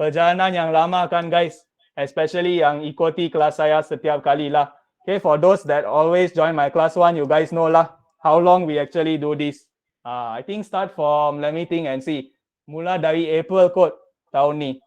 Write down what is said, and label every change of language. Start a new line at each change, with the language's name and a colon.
Malay: Perjalanan yang lama kan guys. Especially yang ikuti kelas saya setiap kali lah.
English: Okay, for those that always join my class 1, you guys know lah how long we actually do this. I think start from, let me think and see.
Malay: Mula dari April kot tahun ni.